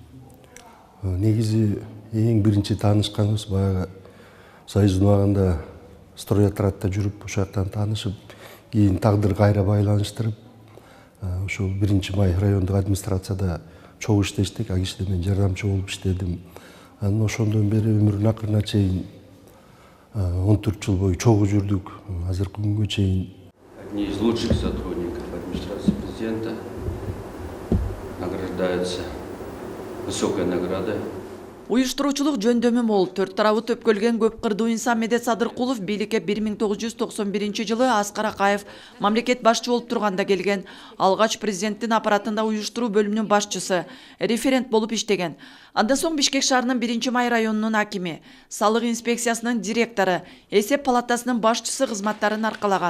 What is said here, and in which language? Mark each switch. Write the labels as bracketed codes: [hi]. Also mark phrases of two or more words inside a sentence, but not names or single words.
[ky] Негизи эң биринчи таанышканыбыз баягы Союздун убагында стройотрядта жүрүп, ошол жактан таанышып, кийин тагдыр кайра байланыштырып, ошол 1-май райондук администрацияда чогуу иштештик, ал кишиде мен жардамчы болуп иштедим. Анан ошондон бери өмүрүнүн акырына чейин 14 жыл бою чогуу жүрдүк, азыркы күнгө чейин. [ru] Одни из лучших сотрудников администрации президента награждаются высокой наградой. [ky] Уюштуруучулук жөндөмү мол, төрт тарабы төпкөлгөн көп кырдуу инсан Медет Садыркулов бийликке 1991 жылы Аскар Акаев мамлекет башчы болуп турганда келген. Алгач президенттин аппаратында уюштуруу бөлүмүнүн башчысы, референт болуп иштеген. Андан соң Бишкек шаарынын 1-май районунун акими, салык инспекциясынын директору, эсеп палатасынын башчысы кызматтарын аркалаган.